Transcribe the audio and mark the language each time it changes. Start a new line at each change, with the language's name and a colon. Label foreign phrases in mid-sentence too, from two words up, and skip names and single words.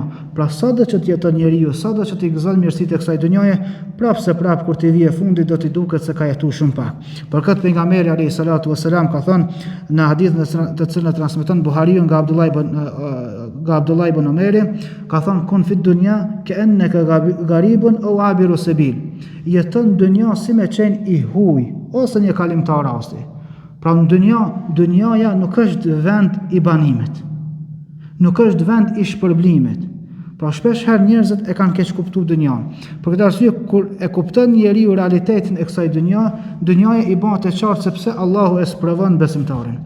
Albanian: Pra sado që të jeton njeriu, sado që të gëzon mirësitë e kësaj dunjaje, prapë kur të vijë fundi do t'i duket se ka jetuar shumë pak. Për këtë pejgamberi
Arabic: عليه الصلاة والسلام
Albanian: ka thënë në hadithin të cilën e transmeton Buhariu nga Abdullah ibn Omeri, ka thënë
Arabic: كن في الدنيا كأنك غريب أو عابر سبيل.
Albanian: Jeton dunja si me qenë i huaj ose një kalimtar rasti. Pra në dunjaja nuk është vend i banimit. Nuk është vend i shpërblimit. Pra shpesh herë njerëzit e kanë keq kuptuar dynjan. Për këtë arsye kur e kupton njeriu realitetin e kësaj dynjaja i bëhet e qartë se pse Allahu e sprovon besimtarin.